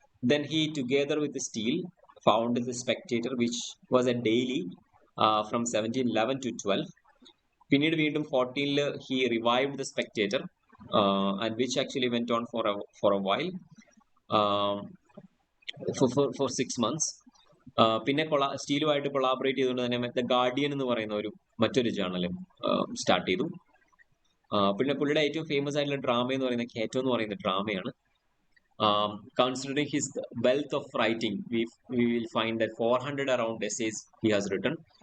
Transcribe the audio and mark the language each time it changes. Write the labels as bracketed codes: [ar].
[en] Then he, together with Steele, founded the Spectator, which was a daily from 1711 to 12. [ml] പിന്നീട് വീണ്ടും 14ൽ [en] he revived the Spectator, and which actually went on for a while, um, for 6 months. [ml] പിന്നെ സ്റ്റീലുമായിട്ട് collaborate ചെയ്തുകൊണ്ട് തന്നെ the guardian എന്ന് പറയുന്ന മറ്റൊരു ജേർണലും start ചെയ്തു. പിന്നെ പുള്ളിയുടെ ഏറ്റവും ഫേമസ് ആയിട്ടുള്ള ഡ്രാമ എന്ന് പറയുന്നത് കേറ്റോ എന്ന് പറയുന്ന ഡ്രാമയാണ്. [en] Considering his wealth of writing, we will find that 400 around essays he has written.